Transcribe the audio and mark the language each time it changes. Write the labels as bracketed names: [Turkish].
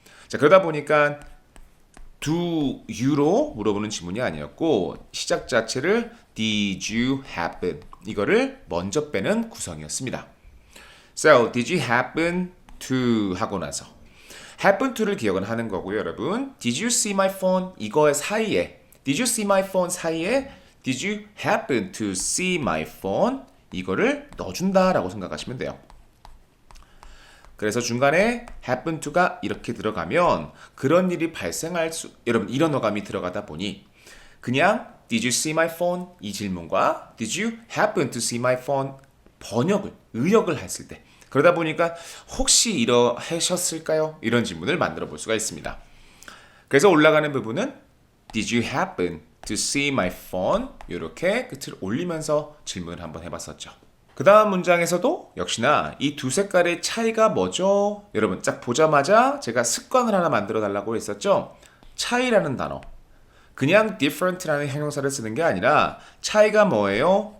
[Korean] 자 그러다 보니까 do you로 물어보는 질문이 아니었고 시작 자체를 did you happen 이거를 먼저 빼는 구성이었습니다. [English] So did you happen to [Korean] 하고 나서 happen to를 기억은 하는 거고요, 여러분. [English] Did you see my phone? [Korean] 이거의 사이에 [English] Did you see my phone [Korean] 사이에 [English] Did you happen to see my phone? [Korean] 이거를 넣어준다라고 생각하시면 돼요. 그래서 중간에 happen to가 이렇게 들어가면 그런 일이 발생할 수 여러분 이런 어감이 들어가다 보니 그냥 [English] Did you see my phone? [Korean] 이 질문과 [English] Did you happen to see my phone? [Korean] 번역을 의역을 했을 때 그러다 보니까 혹시 이러하셨을까요? 이런 질문을 만들어 볼 수가 있습니다. 그래서 올라가는 부분은 [English] Did you happen to see my phone? [Korean] 이렇게 끝을 올리면서 질문을 한번 해봤었죠. 그 다음 문장에서도 역시나 이 두 색깔의 차이가 뭐죠? 여러분 딱 보자마자 제가 습관을 하나 만들어 달라고 했었죠. 차이라는 단어 그냥 different라는 형용사를 쓰는 게 아니라 차이가 뭐예요?